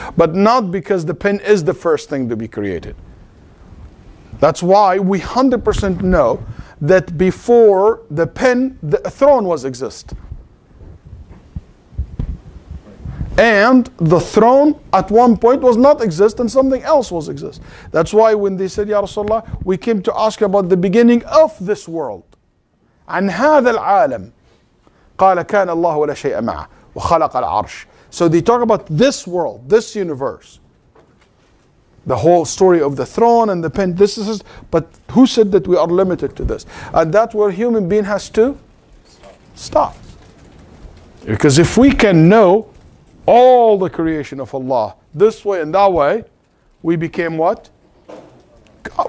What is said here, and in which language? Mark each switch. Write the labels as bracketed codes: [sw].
[en] But not because the pen is the first thing to be created. That's why we 100% know that before the pen, the throne was exist. And the throne at one point was not exist and something else was exist. That's why when they said, Ya Rasulullah, we came to ask about the beginning of this world. [ar] عن هذا العالم قال كان الله ولا شيء معه وخلق العرش. [en] So they talk about this world, this universe. The whole story of the throne and the pen. This is, but who said that we are limited to this? And that's where human being has to stop. Because if we can know all the creation of Allah this way and that way, we became what? God.